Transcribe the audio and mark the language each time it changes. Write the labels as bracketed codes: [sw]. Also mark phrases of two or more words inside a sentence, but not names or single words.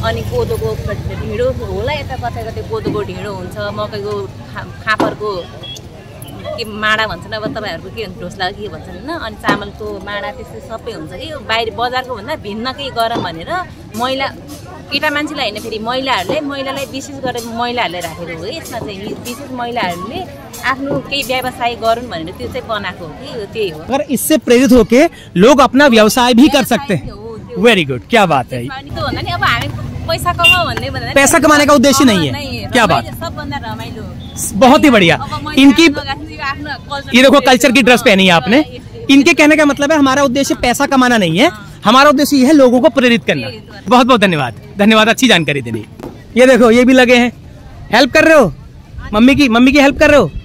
[ne] अनि कोदोको ढिँडो होला, यता कतै कतै कोदोको ढिँडो हुन्छ, मकैको फापरको के माडा भन्छन्, अब तपाईँहरूको के भन्छ, ढोस्ला के भन्छन् होइन। अनि चामलको माडा त्यस्तो सबै हुन्छ कि, यो बाहिर बजारको भन्दा भिन्न केही गरौँ भनेर महिला, केटा मान्छेलाई होइन, फेरि महिलालाई विशेष गरेर महिलाहरूले राखेको हो। यसमा चाहिँ विशेष महिलाहरूले आफ्नो केही व्यवसाय गरून् भनेर त्यो चाहिँ बनाएको हो कि, त्यही हो। [hi] अगर इससे प्रेरित होके लोग अपना व्यवसाय भी कर सकते हैं। [en] very good, [hi] क्या बात है। [ne] तो भन्दा नि अब हामी पैसा कमाऊ भन्ने भन्दा [hi] पैसा कमाने का उद्देश्य नहीं है। क्या बात, [ne] सबभन्दा रमाइलो, [hi] बहुत ही बढ़िया। इनकी ये देखो कल्चर की ड्रेस पहनी है आपने। इनके कहने का मतलब है हमारा उद्देश्य पैसा कमाना नहीं है, हमारा उद्देश्य ये है लोगों को प्रेरित करना। बहुत बहुत धन्यवाद, धन्यवाद, अच्छी जानकारी देनी। ये देखो, ये भी लगे हैं, हेल्प कर रहे हो मम्मी की हेल्प कर रहे हो?